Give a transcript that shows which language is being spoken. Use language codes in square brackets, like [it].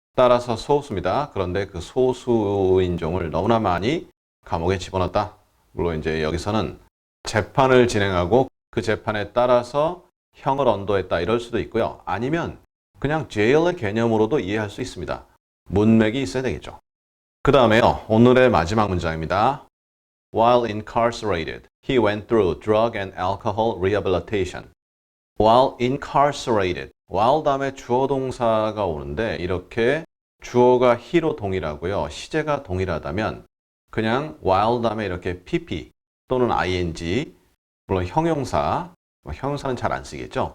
[ko] 따라서 소수입니다. 그런데 그 소수 인종을 너무나 많이 감옥에 집어넣었다. 물론 이제 여기서는 재판을 진행하고 그 재판에 따라서 형을 언도했다 이럴 수도 있고요. 아니면 그냥 jail의 개념으로도 이해할 수 있습니다. 문맥이 있어야 되겠죠. 그 다음에요. 오늘의 마지막 문장입니다. [en] While incarcerated, he went through drug and alcohol rehabilitation. While incarcerated, [ko] while 다음에 주어 동사가 오는데 이렇게 주어가 he로 동일하고요. 시제가 동일하다면 그냥 while 다음에 이렇게 pp 또는 ing, 물론 형용사, 형용사는 잘 안 쓰겠죠.